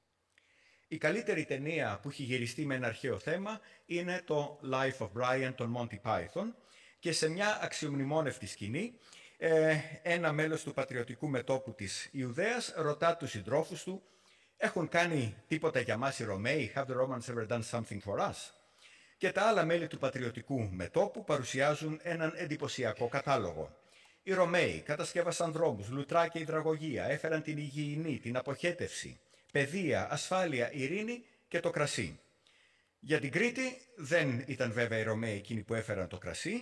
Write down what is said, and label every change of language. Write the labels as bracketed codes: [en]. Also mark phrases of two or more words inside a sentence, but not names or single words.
[el] Η καλύτερη ταινία που έχει γυριστεί με ένα αρχαίο θέμα είναι το Life of Brian των Monty Python και σε μια αξιομνημόνευτη σκηνή ένα μέλος του πατριωτικού μετώπου της Ιουδαίας ρωτά τους συντρόφους του «Έχουν κάνει τίποτα για μας οι Ρωμαίοι? [en] Have the Romans ever done something for us?» [el] Και τα άλλα μέλη του πατριωτικού μετώπου παρουσιάζουν έναν εντυπωσιακό κατάλογο. Οι Ρωμαίοι κατασκεύασαν δρόμους, λουτρά και υδραγωγεία, έφεραν την υγιεινή, την αποχέτευση, παιδεία, ασφάλεια, ειρήνη και το κρασί. Για την Κρήτη δεν ήταν βέβαια οι Ρωμαίοι εκείνοι που έφεραν το κρασί.